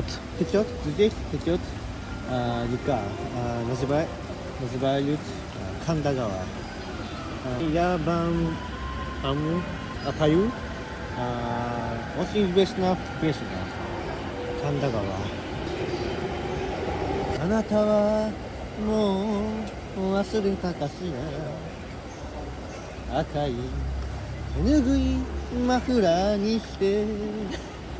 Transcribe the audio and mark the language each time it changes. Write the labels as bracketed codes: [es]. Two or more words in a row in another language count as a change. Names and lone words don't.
[ru] здесь течет река, называют Кандагава. Я вам пою очень известная песня Кандагава. [ja] あなたはもう忘れたかしら赤い手ぬぐいマフラーにして